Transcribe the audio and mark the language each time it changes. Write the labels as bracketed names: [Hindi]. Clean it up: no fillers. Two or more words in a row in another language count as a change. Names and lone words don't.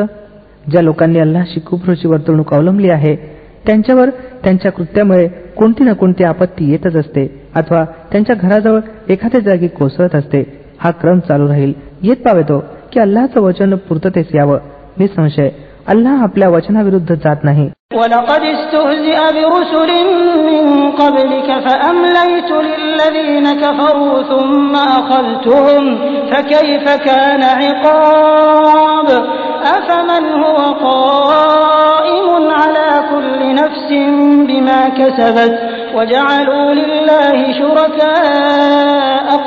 [Marathi] ज्या लोकांनी अल्लाहशी कुफ्रची वर्तणूक अवलंबली आहे त्यांच्यावर त्यांच्या कृत्यामुळे कोणती ना कोणती आपत्ती येतच असते, अथवा त्यांच्या घराजवळ एखाद्या जागी कोसळत असते. हा क्रम चालू राहील येत पावेतो की अल्लाहचं वचन पूर्ततेस यावं. निसंशय अल्लाह आपल्या वचनाविरुद्ध जात नाही. [Arabic] ولقد استهزئ برسل من قبلك فأمليت للذين كفروا ثم أخذتهم فكيف كان عقاب أفمن هو قائم على كل نفس بما كسبت وجعلوا لله شركاء